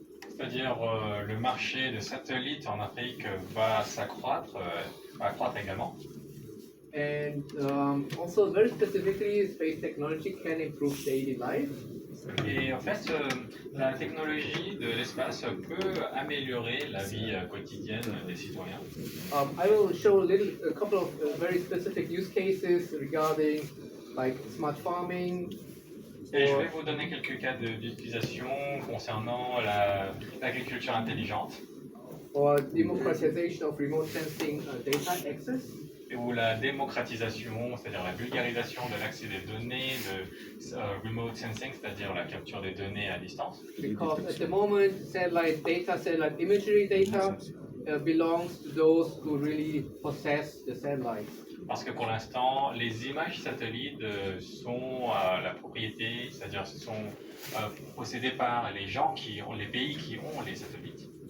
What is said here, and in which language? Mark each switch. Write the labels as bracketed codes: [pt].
[fr] C'est-à-dire le marché des satellites en Afrique va s'accroître, va accroître également. [en] And also, very specifically, space technology can improve daily life. [fr] Et en fait, la technologie de l'espace peut améliorer la vie quotidienne des citoyens. [en] I will show a couple of very specific use cases regarding like smart farming. [fr] Et je vais vous donner quelques cas d'utilisation concernant l'agriculture intelligente. [en] Or democratization of remote sensing data access. [fr] Ou la démocratisation, c'est-à-dire la vulgarisation de l'accès des données, de remote sensing, c'est-à-dire la capture des données à distance. [en] Because at the moment, satellite imagery data belongs to those who really possess the satellites. [fr] Parce que pour l'instant, les images satellites sont la propriété, c'est-à-dire sont possédées par les gens les pays qui ont les satellites.